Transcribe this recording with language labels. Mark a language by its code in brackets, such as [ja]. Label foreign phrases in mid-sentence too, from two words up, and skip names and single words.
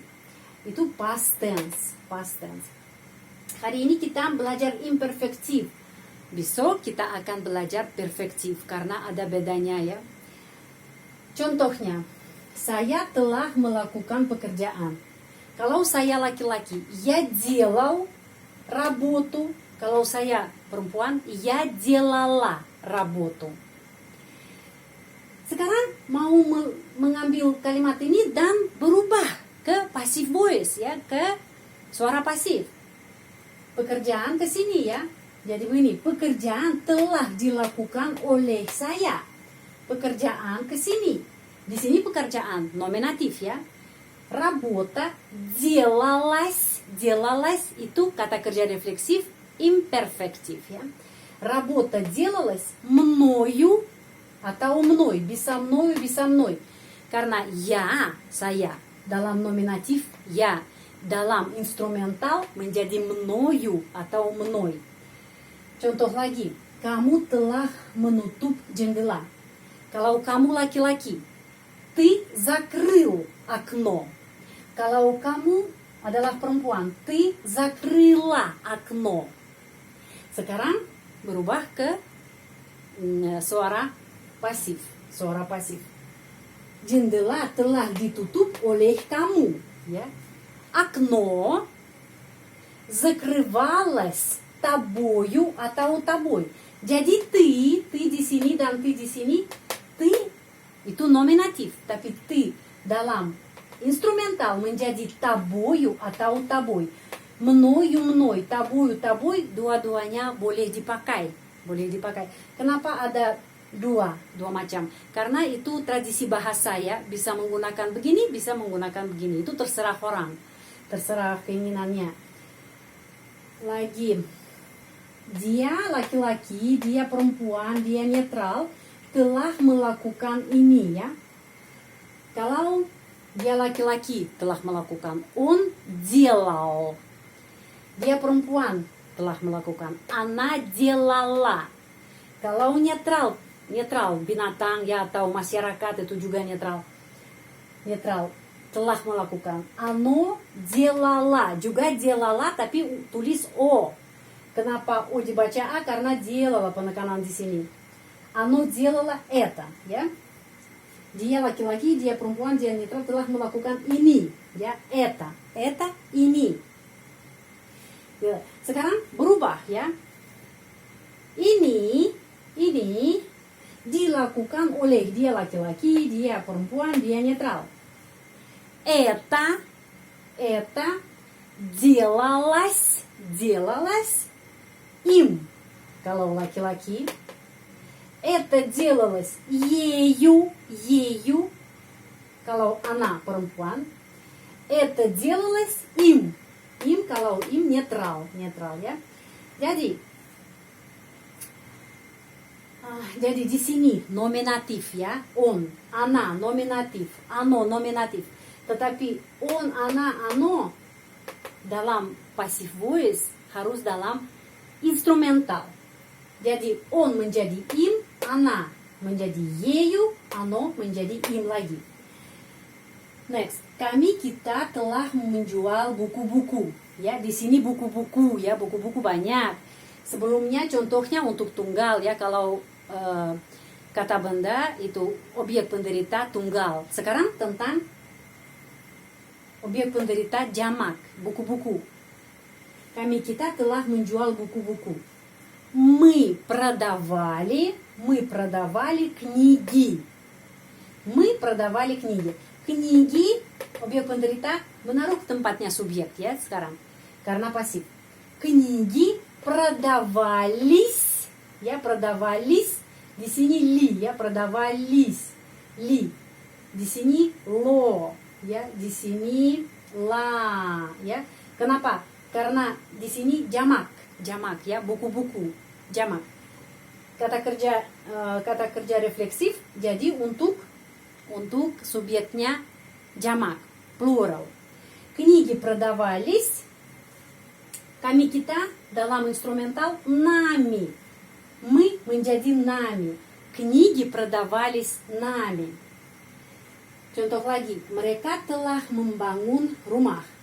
[id] Itu [en] past tense. [id] Hari ini kita belajar imperfektif. Besok kita akan belajar perfektif karena ada bedanya ya. Contohnya, saya telah melakukan pekerjaan. Kalau saya laki-laki, [ru] я делал работу. [id] Kalau saya perempuan, [ru] я делала работу. [id] Sekarang mau mengambil kalimat ini dan berubah ke [en] passive voice [id] ya, ke suara pasif. Pekerjaan ke sini ya. Jadi begini, pekerjaan telah dilakukan oleh saya. Pekerjaan ke sini. Di sini pekerjaan nominatif ya. [ru] Работа делалась. [id] Делалась itu kata kerja refleksif imperfektif ya. [ru] Работа делалась мною atau mной, bisa мною, bisa mной. [id] Karena ya, saya dalam nominatif ya, dalam instrumental menjadi мною atau mной. Contoh lagi, kamu telah menutup jendela. Kalau kamu laki-laki, [ru] ты закрыл окно. [id] Kalau kamu adalah perempuan, [ru] ты закрыла окно. [id] Sekarang berubah ke suara pasif. Jendela telah ditutup oleh kamu, ya. [ru] Окно закрывалось тобою atau тобой. [id] Jadi ты di sini dan ты di sini, ты itu nominatif, tapi ты dalam instrumental menjadi тобою atau тобой. [ru] Мною, мной, тобою, тобой, [id] dua-duanya boleh dipakai. Kenapa ada dua macam? Karena itu tradisi bahasa ya, bisa menggunakan begini, bisa menggunakan begini. Itu terserah orang, terserah keinginannya. Lagi, dia laki-laki, dia perempuan, dia netral, telah melakukan ini ya. Kalau dia laki-laki telah melakukan, [ru] он делал. [id] Dia perempuan telah melakukan, [ru] она делала. [id] Kalau netral binatang ya atau masyarakat itu juga netral telah melakukan, [ru] оно делала, [id] juga делала tapi tulis o. Kenapa o dibaca a? Karena делала penekanan di sini. [ru] Оно делала это, [id] ya. Dia laki-laki, dia perempuan, dia netral telah melakukan ini, ya, это ini. Ya, sekarang berubah ya. Ini dilakukan oleh dia laki-laki, dia perempuan, dia netral. [ru] Это делалось им, [id] kalau laki-laki. [ru] Это делалось ею, kalau она перempuan. Это делалось им, [id] kalau им netral ya. Jadi di sini nominatif ya, [ru] он, она nominatif, оно nominatif. [id] Tetapi [ru] он, она, оно [id] dalam [en] passive voice [id] harus dalam instrumental. Jadi on menjadi im, ana menjadi yeyu, ano menjadi im lagi. Next, kita telah menjual buku-buku. Ya, di sini buku-buku ya, buku-buku banyak. Sebelumnya contohnya untuk tunggal ya, kalau kata benda itu objek penderita tunggal. Sekarang tentang objek penderita jamak, buku-buku. Kita telah menjual buku-buku. [ru] Мы продавали книги. Мы продавали книги. Книги, объект [id] penderita, menaruh tempatnya subjek ya sekarang. Karena pasif. [ru] Книги продавались. Ya, продавались. [id] Di sini li ya, продавались. Li. Di sini lo ya, di sini la ya. Kenapa? Karena di sini jamak ya, buku-buku jamak. Kata kerja refleksif jadi untuk subjeknya jamak, plural. [ru] Книги продавались, [id] kita dalam instrumental nami. [ru] Мы menjadi nami. Книги продавались nami. [id] Contoh lagi, mereka telah membangun rumah.